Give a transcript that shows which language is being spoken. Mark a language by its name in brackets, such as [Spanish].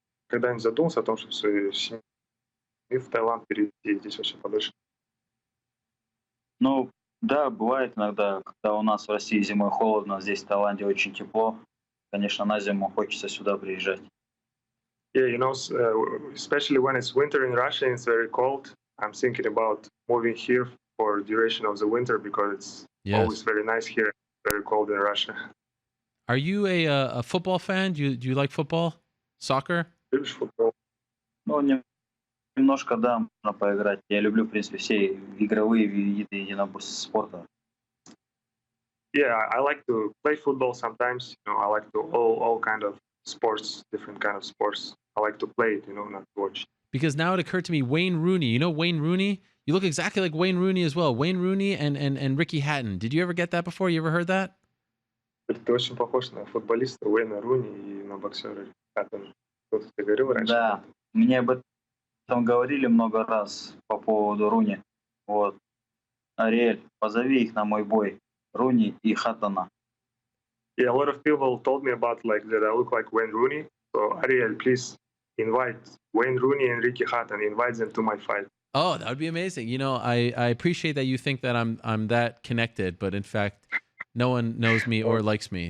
[Russian] Когда-нибудь задумался о том, чтобы свою семью в Таиланд перевести и здесь вообще подольше? Ну, да, бывает иногда, когда у нас в России зимой холодно, здесь в Таиланде очень тепло. Конечно, на зиму хочется сюда приезжать. [English] Yeah, you know, especially when it's winter in Russia and it's very cold, I'm thinking about moving here for duration of the winter because it's always very nice here, very cold in Russia. Are you a football fan? Do you like football? Soccer? [Russian] Любишь футбол? Ну, немножко, да, можно поиграть. Я люблю, в принципе, все игровые виды единоборств спорта. [English] Yeah, I like to play football sometimes. You know, I like to all kind of sports, different kind of sports. I like to play it, you know, not to watch. Because now it occurred to me, Wayne Rooney. You know Wayne Rooney? You look exactly like Wayne Rooney as well. Wayne Rooney and Ricky Hatton. Did you ever get that before? You ever heard that? [Russian] Ты очень похож на футболиста Уэйна Руни и на боксера Хаттона. Кто-то тебе говорил раньше? Да, мне об этом говорили много раз по поводу Руни. Вот. Ариэль, позови их на мой бой. Руни и Хаттона. [English] Yeah, a lot of people told me about like that I look like Wayne Rooney. So Ariel, please invite Wayne Rooney and Ricky Hatton. Invite them to my fight. Oh, that would be amazing. You know, I appreciate that you think that I'm that connected, but in fact, no one knows me or likes me.